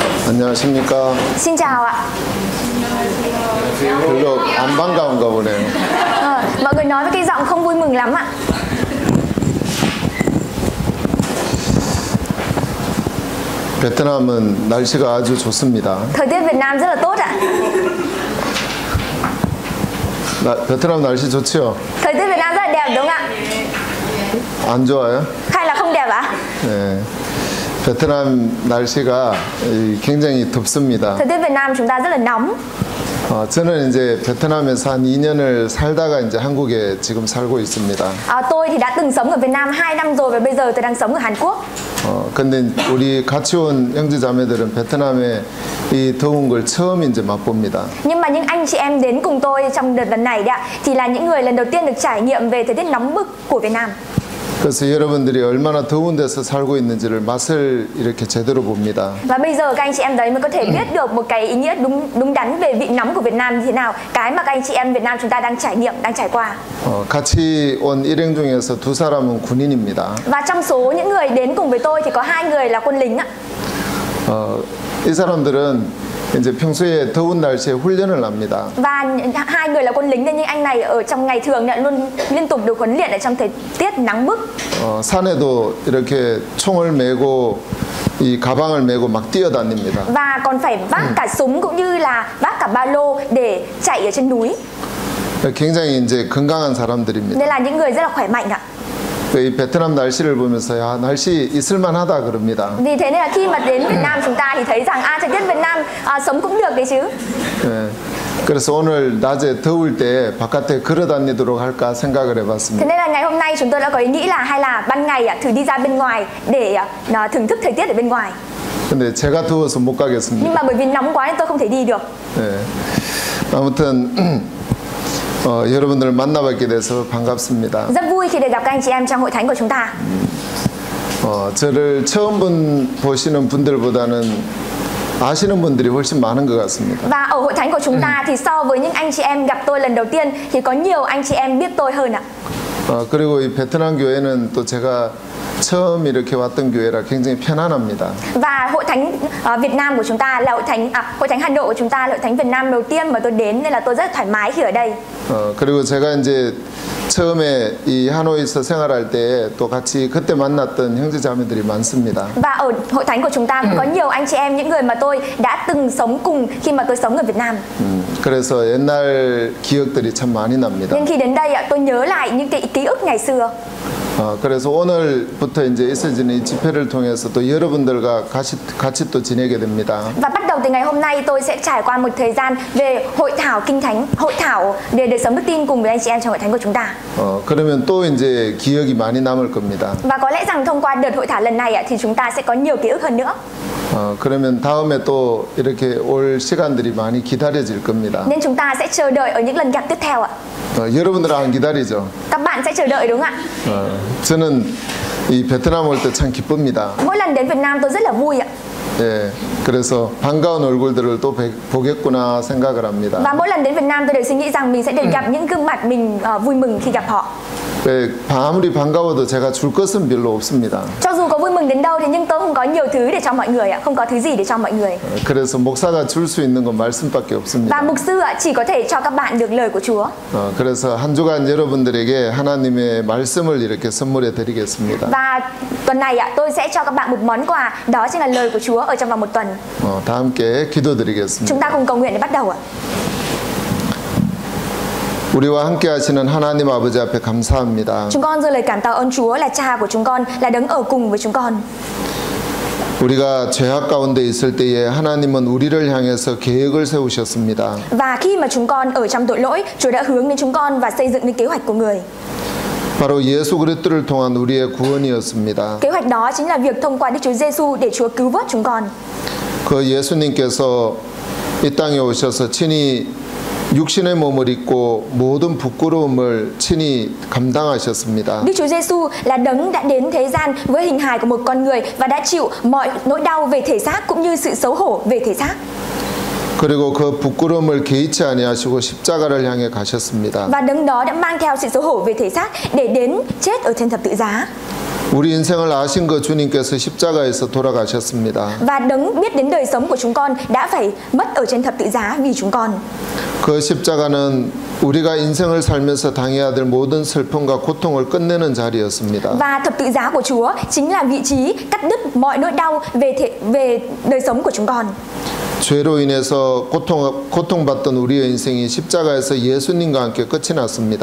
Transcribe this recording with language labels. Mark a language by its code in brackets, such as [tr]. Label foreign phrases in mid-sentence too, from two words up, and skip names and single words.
[ko] 안녕하십니까. [vi] Xin chào ạ. [ko] 별로 안 반가운가 보네요. [vi] Mọi người nói với cái giọng không vui mừng lắm ạ. [ko] 베트남은 날씨가 아주 좋습니다. [vi] Thời tiết Việt Nam rất là tốt ạ. [ko] 베트남 날씨 좋지요? [vi] Thời tiết Việt Nam rất là đẹp đúng không ạ? [ko] 안 좋아요? [vi] Hay là không đẹp ạ? [ko] 네. 베트남 날씨가 굉장히 덥습니다. [vi] Thời tiết Việt Nam chúng ta rất là nóng. [ko] 저는 이제 베트남에서 한 2년을 살다가 이제 한국에 지금 살고 있습니다. [vi] Tôi thì đã từng sống ở Việt Nam 2 năm rồi và bây giờ tôi đang sống ở Hàn Quốc. [ko] 근데 우리 같이 온 형제자매들은 베트남의 이 더운 걸 처음 이제 맛봅니다. [vi] Nhưng mà những anh chị em đến cùng tôi trong đợt lần này đấy ạ, thì là những người lần đầu tiên được trải nghiệm về thời tiết nóng bức của Việt Nam. [ko] 그래서 여러분들이 얼마나 더운 데서 살고 있는지를 맛을 이렇게 제대로 봅니다. [vi] Và bây giờ các anh chị em đấy mới có thể biết được một cái ý nghĩa đúng đắn về vị nóng của Việt Nam như thế nào, cái mà các anh chị em Việt Nam chúng ta đang trải nghiệm, đang trải qua. [ko] 같이 온 일행 중에서 두 사람은 군인입니다. [vi] Và trong số những người đến cùng với tôi thì có 2 người là quân lính ạ. [ko] 이 사람들은 이제 평소에 더운 날씨에 훈련을 합니다. [vi] Và 2 người là quân lính nên những anh này ở trong ngày thường luôn liên tục được huấn luyện ở trong thời tiết nắng bức. [ko] 산에도 이렇게 총을 메고 이 가방을 메고 막 뛰어다닙니다. [vi] Và còn phải vác cả súng cũng như là vác cả ba lô để chạy ở trên núi. [ko] 굉장히 이제 건강한 사람들입니다. [vi] Nên là những người rất là khỏe mạnh ạ. [ko] 이 베트남 날씨를 보면서 야, 날씨 있을만하다 그럽니다. [vi] Vì thế nên là khi mà đến Việt Nam chúng ta thì thấy rằng thời tiết Việt Nam sống cũng được đấy chứ. [ko] 네. 그래서 오늘 낮에 더울 때 바깥에 걸어다니도록 할까 생각을 [vi] Thế [ko] 해봤습니다. [vi] nên là ngày hôm nay chúng tôi đã có ý nghĩ là hay là ban ngày thử đi ra bên ngoài để thưởng thức thời tiết ở bên ngoài. [ko] 근데 제가 더워서 못 가겠습니다. [vi] Nhưng mà bởi vì nóng quá nên tôi không thể đi được. [ko] 네. 아무튼 여러분들을 만나뵙게 돼서 반갑습니다. [vi] Rất vui khi được gặp các anh chị em trong hội thánh của chúng ta. [ko] 저를 처음 보시는 분들보다는 아시는 분들이 훨씬 많은 것 같습니다. [vi] Và ở hội thánh của chúng ta thì so với những anh chị em gặp tôi lần đầu tiên thì có nhiều anh chị em biết tôi hơn ạ. [ko] 그리고 이 베트남 교회는 또 제가 처음 이렇게 왔던 교회라 굉장히 편안합니다. [vi] Và hội thánh Việt Nam của chúng ta là hội thánh Hà Nội của chúng ta là hội thánh Việt Nam đầu tiên mà tôi đến nên là tôi rất thoải mái khi ở đây. [ko] 그리고 제가 이제 처음에 이 하노이에서 생활할 때 또 같이 그때 만났던 형제자매들이 많습니다. [vi] Và ở hội thánh của chúng ta cũng có nhiều anh chị em, những người mà tôi đã từng sống cùng khi mà tôi sống ở Việt Nam. [ko] 그래서 옛날 기억들이 참 많이 납니다. [vi] Nên khi đến đây tôi nhớ lại những cái ký ức ngày xưa. [ko] 그래서 오늘부터 이제 있어지는 이 집회를 통해서 또 여러분들과 같이 또 지내게 됩니다. [vi] Và bắt đầu từ ngày hôm nay tôi sẽ trải qua một thời gian về hội thảo kinh thánh, hội thảo về đời sống đức tin cùng với anh chị em trong hội thánh của chúng ta. [ko] 그러면 또 이제 기억이 많이 남을 겁니다. [vi] Và có lẽ rằng thông qua đợt hội thảo lần này thì chúng ta sẽ có nhiều ký ức hơn nữa. [ko] 그러면 다음에 또 이렇게 올 시간들이 많이 기다려질 겁니다. [vi] Nên chúng ta sẽ chờ đợi ở những lần gặp tiếp theo ạ. [ko] 여러분들은 안 기다리죠? [vi] Các bạn sẽ chờ đợi đúng không ạ? [ko] 저는 이 베트남 올 때 참 기쁩니다. [vi] Mỗi lần đến Việt Nam tôi rất là vui ạ. [ko] 예, 그래서 반가운 얼굴들을 또 보겠구나 생각을 합니다. [vi] Và mỗi lần đến Việt Nam tôi đều suy nghĩ rằng mình sẽ được gặp những gương mặt mình vui mừng khi gặp họ. [ko] 아무리 반가워도 제가 줄 것은 별로 없습니다. [vi] Cho dù có vui mừng đến đâu thì nhưng tôi không có nhiều thứ để cho mọi người ạ, không có thứ gì để cho mọi người. [ko] 그래서 목사가 줄 수 있는 건 말씀밖에 없습니다. [vi] Và mục sư chỉ có thể cho các bạn được lời của Chúa. [ko] 그래서 한 주간 여러분들에게 하나님의 말씀을 이렇게 선물해 드리겠습니다. [vi] Và tuần này tôi sẽ cho các bạn một món quà, đó chính là lời của Chúa ở trong vòng một tuần. [ko] 다 함께 기도드리겠습니다. [vi] Chúng ta cùng cầu nguyện để bắt đầu ạ. [ko] 우리와 함께 하시는 하나님 아버지 앞에 감사합니다. [vi] Chúng con dâng lời cảm tạ ơn Chúa là Cha của chúng con, là đấng ở cùng với chúng con. [ko] 우리가 죄악 가운데 있을 때에 하나님은 우리를 향해서 계획을 세우셨습니다. [vi] Và khi mà chúng con ở trong tội lỗi, Chúa đã hướng đến chúng con và xây dựng nên kế hoạch của người. [ko] 바로 예수 그리스도를 통한 우리의 구원이었습니다. [vi] Kế hoạch đó chính là việc thông qua Đức Chúa Giêsu để Chúa cứu vớt chúng con. [ko] 그 예수님께서 이 땅에 오셔서 친히 육신의 몸을 입고 모든 부끄러움을 친히 감당하셨습니다. [vi] Đức Chúa Giêsu là đấng đã đến thế gian với hình hài của một con người và đã chịu mọi nỗi đau về thể xác cũng như sự xấu hổ về thể xác. [ko] 그리고 그 부끄러움을 개의치 아니하시고 십자가를 향해 가셨습니다. [vi] Và đấng đó đã mang theo sự xấu hổ về thể xác để đến chết ở trên thập tự giá. [ko] 우리 인생을 아신 그 주님께서 십자가에서 돌아가셨습니다. [vi] Và đấng biết đến đời sống của chúng con đã phải mất ở trên thập tự giá vì chúng con. [ko] 그 십자가는 우리가 인생을 살면서 당해야 될 모든 슬픔과 고통을 끝내는 자리였습니다. [vi] Và thập tự giá của Chúa chính là vị trí cắt đứt mọi nỗi đau về đời sống của chúng con. [ko] 죄로 인해서 고통받던 우리의 인생이 십자가에서 예수님과 함께 끝이 났습니다.